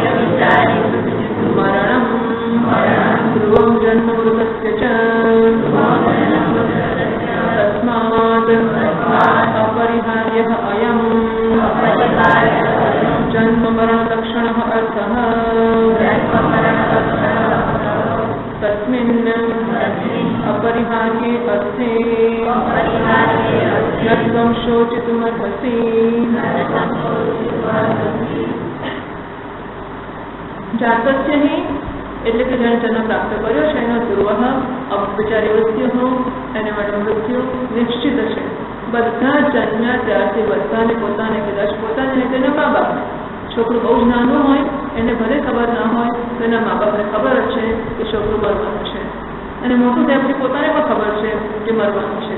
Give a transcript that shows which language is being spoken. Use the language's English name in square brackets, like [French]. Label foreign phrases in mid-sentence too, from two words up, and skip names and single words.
[Sanskrit] મરણં ધ્રુવં જન્મ મૃતસ્ય ચ તસ્માદ અપરિહાર્યઃ અયં જન્મ મરણ લક્ષણઃ અર્થઃ તસ્મિन् अपरिहार्ये अर्थे न त्वं शोचितुमर्हसि. જાતસ્ય હિ [Gujarati] એટલે કે જેણે જન્મ પ્રાપ્ત કર્યો છે એનો ધ્રુવ અપચારી મૃત્યુ, એને માટે મૃત્યુ નિશ્ચિત છે. બધા જન્મ્યા ત્યારથી બધાને પોતાને કદાચ પોતાને તેને મા બાપ, છોકરું બહુ જ નાનું હોય એને ભલે ખબર ના હોય તો એના મા બાપને ખબર જ છે કે છોકરું મરવાનું છે, અને મોટું થયા પછી પોતાને પણ ખબર છે કે મરવાનું છે.